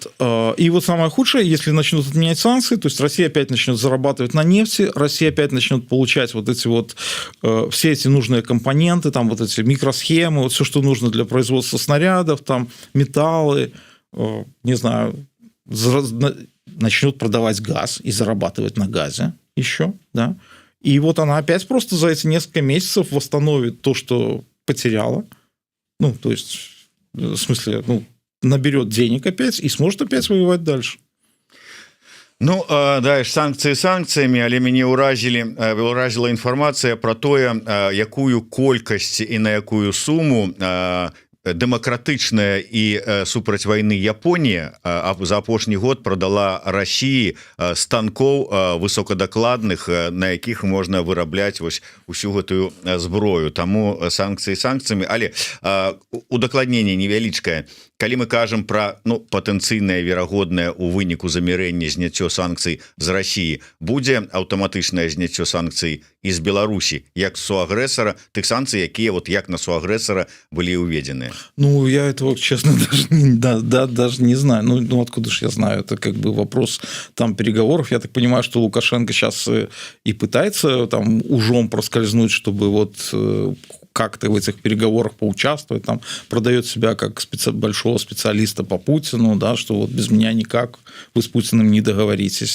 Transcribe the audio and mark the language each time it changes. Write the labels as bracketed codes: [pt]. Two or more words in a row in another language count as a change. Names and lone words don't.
[ru] И вот самое худшее, если начнут отменять санкции, то есть Россия опять начнет зарабатывать на нефти, Россия опять начнет получать вот эти вот все эти нужные компоненты, там вот эти микросхемы, вот все, что нужно для производства снарядов, там металлы, не знаю, начнет продавать газ и зарабатывать на газе еще, да? И вот она опять просто за эти несколько месяцев восстановит то, что потеряла, ну, то есть... В смысле, ну, наберет денег опять и сможет опять воевать дальше. Ну, да, санкции санкциями, [be] але мяне уразила інфармацыя про тое, якую колькасць і на якую суму дэмакратычная і супраць вайны Японія за апошні год [ru] продала России [be] станкоў высокадакладных, на якіх можна вырабляць вось усю гэтую зброю. Таму санкцыі санкцыямі, але удакладненне невялічкае. Калі мы кажам про, ну, патэнцыйнае верагоднае у выніку замірэння зняццё санкцый з России, будзе аўтаматычнае зняццё санкцый из Беларусі як суагрэсара, тых санкцый, якія вот як на суагрэсара былі уведены? [ru] Ну, я этого, честно, даже не знаю. Ну, откуда же я знаю? Это как бы вопрос там переговоров. Я так понимаю, что Лукашенко сейчас и пытается там ужом проскользнуть, чтобы вот как-то в этих переговорах поучаствовать, там продает себя как большого специалиста по Путину, да, что вот без меня никак, вы с Путиным не договоритесь.